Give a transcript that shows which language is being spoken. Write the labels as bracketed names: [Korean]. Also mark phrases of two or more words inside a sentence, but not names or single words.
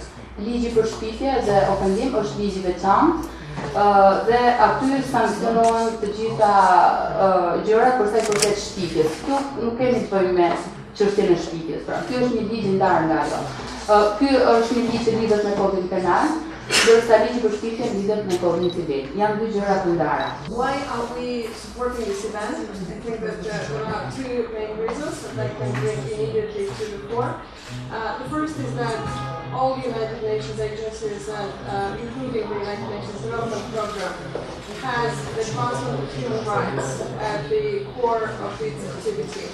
[Albanian] Ligji për shpifje dhe ofendim është ligj I veçantë dhe aty sankcionohen të gjitha gjërat për sa I përket shpifjes. Këtu nuk kemi të bëjmë me çështjen e shpifjes. Pra, ky është një ligj I ndarë nga ajo. Ky është një ligj që lidhet me kodin penal. Dërsa ligji për shpifjen lidhet me kodin civil. Janë dy gjëra të ndara. [English] Why are we supporting this event? I think that there are two main reasons that I can bring immediately to the fore. The first is that all United Nations agencies, including the United Nations Development Programme, has the advancement of human rights at the core of its activity.